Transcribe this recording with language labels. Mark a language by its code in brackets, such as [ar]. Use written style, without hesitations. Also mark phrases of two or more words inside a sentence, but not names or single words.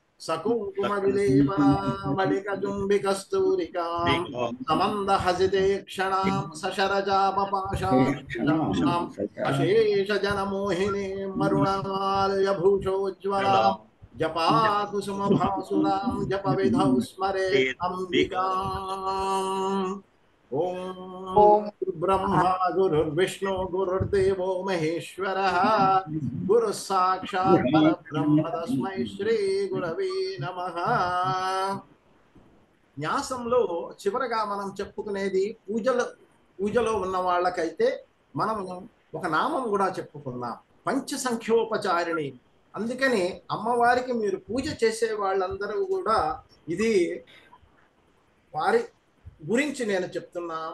[sa] सकुङ्कुमविलेपनामलिकजुम्बिकस्तूरिकां समन्दहसिते क्षणां सशरजापपाशां अशेषजनमोहिनीं मरुणमाल्यभूषोज्ज्वलां जपाकुसुमभासुरां जपविधौ स्मरेत् अम्बिकाम्। ॐ गुरुर्ब्रह्मा गुरुर्विष्णु गुरुर्देवो महेश्वरः गुरुः साक्षात् परब्रह्म तस्मै శ్రీ గురవే నమః। [te] న్యాసంలో చివరగా మనం చెప్పుకునేది పూజలో ఉన్న వాళ్ళకైతే మనం ఒక నామం కూడా చెప్పుకున్నాం, పంచ సంఖ్యోపచారిణి. అందుకని అమ్మవారికి మీరు పూజ చేసే వాళ్ళందరూ కూడా ఇది వారి గురించి నేను చెప్తున్నాం.